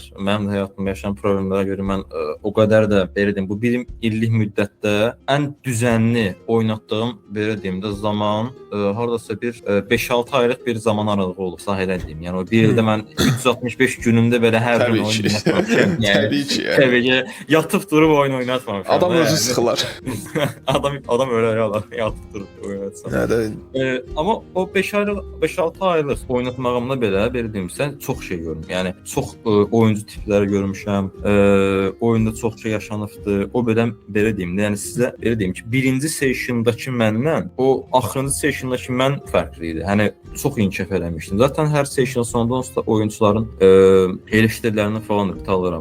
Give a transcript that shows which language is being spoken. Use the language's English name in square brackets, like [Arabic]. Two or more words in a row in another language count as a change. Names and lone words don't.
[Azerbaijani] Mənim də həyatımda yaşanan problemlərə görə mən o qədər də belə deyim, bu bir illik müddətdə ən düzənli oynatdığım belə deyim də zaman hardasa bir 5-6 aylıq bir zaman aralığı olub, sahələ deyim. Yəni o bir ildə mən 365 günündə belə hər gün oyun oynatmamışam. Təbii ki. Təbii ki, yatıb durub oyun oynatmamışam. Adam özü sıxılar. [Turkish] adam öyle yatıp durup oynatsam. [Azerbaijani] Ama o 5-6 aylıq oynatmağımda belə deyimsə çox şey görürüm. Yəni çox oyuncu tipləri görmüşəm. Oyunda çox şey yaşanıbdı. O belə deyim də, yəni sizə belə deyim ki, birinci sessiondakı məndən o axırıncı sessiondakı mən fərqli idi. Hani çox inkişaf eləmişdim. Zaten hər session sonundan sonra oyuncuların eleştirilərini falan da alıram.